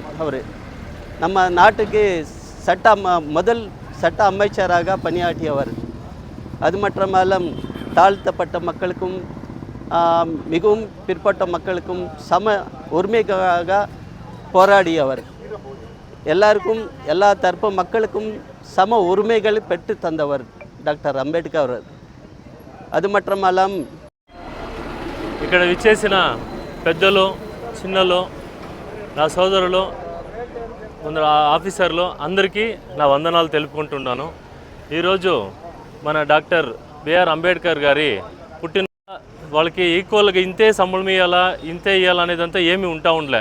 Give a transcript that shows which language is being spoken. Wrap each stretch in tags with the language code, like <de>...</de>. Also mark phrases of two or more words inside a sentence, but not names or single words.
<ta>அவர் நம்ம நாட்டுக்கு முதல் சட்ட அமைச்சராக பணியாற்றியவர். அது மட்டுமல்ல, தாழ்த்தப்பட்ட மக்களுக்கும் மிகவும் பிற்பட்ட மக்களுக்கும் சம உரிமைக்காக போராடியவர். எல்லாருக்கும், எல்லா தரப்பு மக்களுக்கும் சம உரிமைகளை பெற்று தந்தவர் డాక్టర్ అంబేద్కర్.</ta> <te>అది మాత్రమల్లం ఇక్కడ విచ్చేసిన పెద్దలు, చిన్నలు, నా సోదరులు, కొందరు ఆఫీసర్లు అందరికీ నా వందనాలు తెలుపుకుంటున్నాను. ఈరోజు మన డాక్టర్ బిఆర్ అంబేద్కర్ గారి పుట్టిన వాళ్ళకి ఈక్వల్గా ఇంతే సంబళం ఇవ్వాలా, ఇంతే ఇవ్వాలా అనేదంతా ఏమీ ఉండలే.</te>